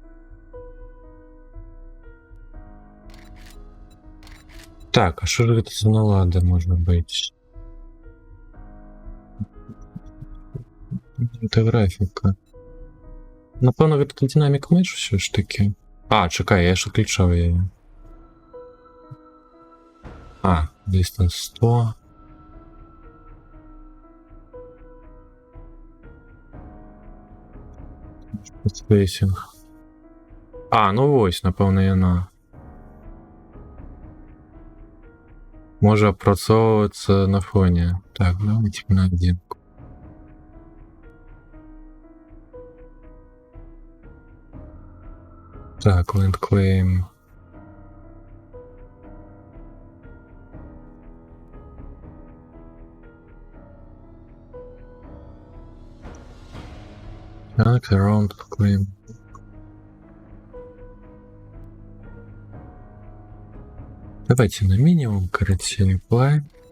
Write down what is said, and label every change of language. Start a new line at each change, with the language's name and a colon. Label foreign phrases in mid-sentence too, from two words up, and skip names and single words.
Belarusian: Так, а що ж гэта за налада можна быць? Гэта графіка. Напэўна, гэта дынамік мэч усё ж такі. А, чакай, я ж выключаў яе. А, distance 100. Spacing. А, ну вось, напэўна, яна. Можа апрацоўвацца на фоне. Так, давайте на адзінку. Так,
English: land claim.
Belarusian: Так,
English: around claim.
Russian: Давайте на минимум, короче, apply.